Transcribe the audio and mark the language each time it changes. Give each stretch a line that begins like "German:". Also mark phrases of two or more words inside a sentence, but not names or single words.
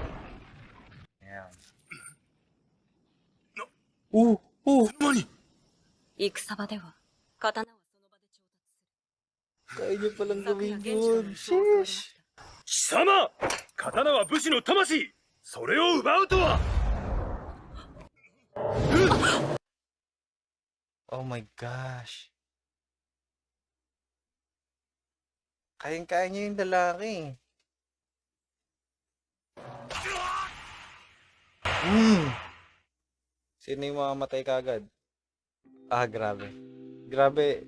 Filipino: Ayan.
Japanese: 何？戦場では刀はその場で調達する。
Filipino: Kaya niyo palang
Japanese: 昨夜
Filipino: gawin
Japanese: 現地の
Filipino: yun.
Japanese: にそう教わりまし
English: Sheesh.
Japanese: た。貴様！刀は武士の魂。それを奪うとは。
English: Oh my gosh.
Filipino: Kayang-kaya niya yung lalaki. Sino yung mamamatay kagad? Ah, grabe. Grabe.